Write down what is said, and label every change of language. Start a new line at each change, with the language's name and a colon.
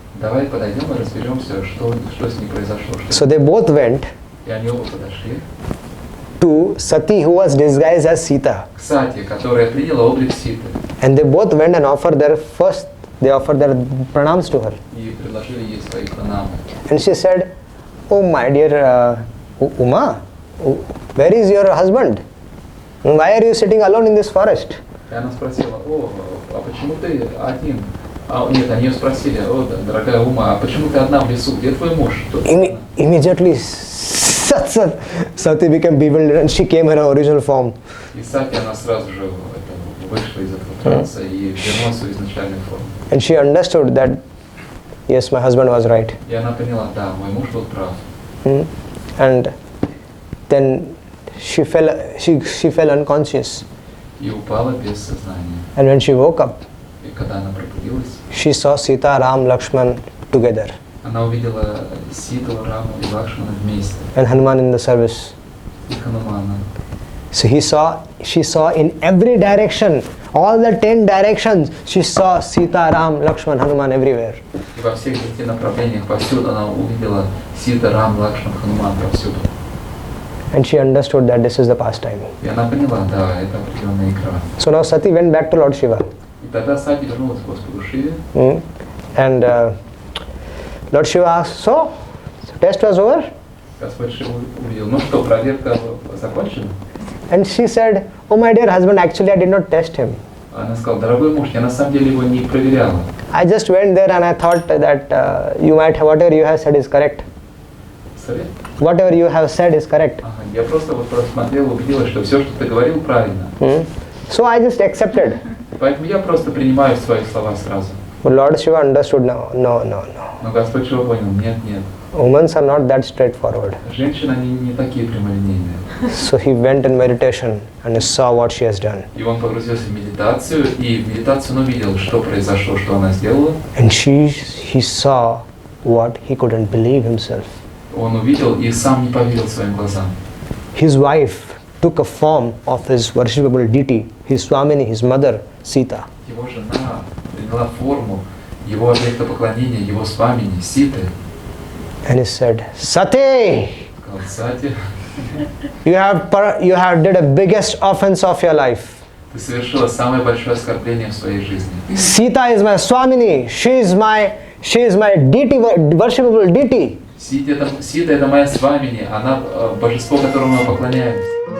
Russian: Давай подойдем и разберемся, что с ней произошло.
English: So they both went
Russian: И они оба подошли
English: to Sati, who was disguised as Sita.
Russian: к Сати, которая приняла облик Ситы,
English: And they both went and offered their pranams to her.
Russian: и предложили ей свои пранамы.
English: And she said, oh my dear Uma, where is your husband? Why are you sitting alone in this forest?
Russian: И она спросила: а почему ты один Нет, они ее спросили: о, дорогая Ума, а почему ты одна в лесу? Где твой муж?
English: Immediately, Sati became bewildered and she came in her original form.
Russian: И Сати, она сразу же вышла из этого транса и вернула свою изначальную форму.
English: And she understood that, yes, my husband was right.
Russian: И она поняла, да, мой муж был прав.
English: And then she fell unconscious.
Russian: И упала без сознания.
English: And when she woke up,
Russian: И когда она пробудилась,
English: she saw Sita, Ram, Lakshman together.
Russian: она увидела Ситу, Раму и Лакшмана вместе.
English: And Hanuman in the service.
Russian: И Ханумана.
English: So she saw in every direction, all the 10 directions, she saw Sita, Ram, Lakshman, Hanuman everywhere.
Russian: И во всех 10 направлениях повсюду она увидела Сита, Рам, Лакшман, Хануман повсюду.
English: And she understood that this is the pastime.
Russian: И она поняла, да, это определенная игра.
English: So now Sati went back to Lord Shiva.
Russian: И тогда Сати вернулась к Господу Шиве.
English: And Lord Shiva asked, so test was over?
Russian: Господь Шива увидел, ну что, проверка закончена?
English: And she said, oh my dear husband, actually I did not test him.
Russian: Она сказала, дорогой муж, я на самом деле его не проверяла.
English: I just went there and I thought that you might have, whatever you have said is correct. Sorry? Whatever you have said is correct.
Russian: Ага, я просто вот просмотрела, убедилась, что все, что ты говорил, правильно.
English: So I just accepted.
Russian: Поэтому я просто принимаю свои слова сразу.
English: But Lord Shiva understood, no.
Russian: Но Господь Шива понял, нет.
English: Women are not that straightforward.
Russian: Женщины, они не такие прямолинейные.
English: So he went in meditation and saw what she has done.
Russian: И он погрузился в медитацию, и в медитацию он увидел, что произошло, что она сделала.
English: And he saw what he couldn't believe himself.
Russian: Он увидел и сам не поверил своим глазам.
English: His wife took a form of his worshipable deity, his Swamini, his mother, Sita.
Russian: Его жена приняла форму его объекта поклонения, его свамини, Ситы.
English: And he said, Sati,
Russian: Сказал, Сати,
English: you have did a biggest offense of your life.
Russian: ты совершила самое большое оскорбление в своей жизни.
English: Sita is my Swamini. She is my deity, worshipable deity.
Russian: Сита это моя свамини, она божество, которому мы поклоняемся.